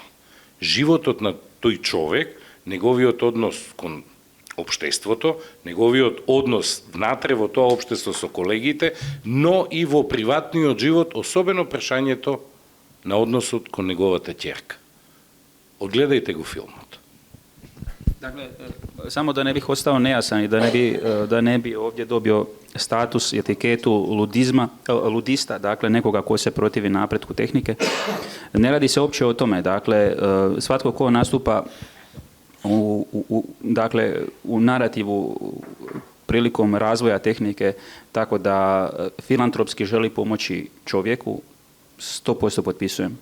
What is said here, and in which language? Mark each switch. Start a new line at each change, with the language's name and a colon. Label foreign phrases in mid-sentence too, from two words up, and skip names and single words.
Macedonian: Животот на тој човек, неговиот однос кон општеството, неговиот однос внатре во тоа општество со колегите, но и во приватниот живот, особено прашањето на односот кон неговата ќерка. Одгледајте го филмот.
Croatian: Dakle, samo da ne bih ostao nejasan i da ne bi ovdje dobio status i etiketu ludista, dakle nekoga ko se protivi napretku tehnike, ne radi se uopće o tome. Dakle, svatko ko nastupa u narativu prilikom razvoja tehnike, tako da filantropski želi pomoći čovjeku, 100% potpisujem.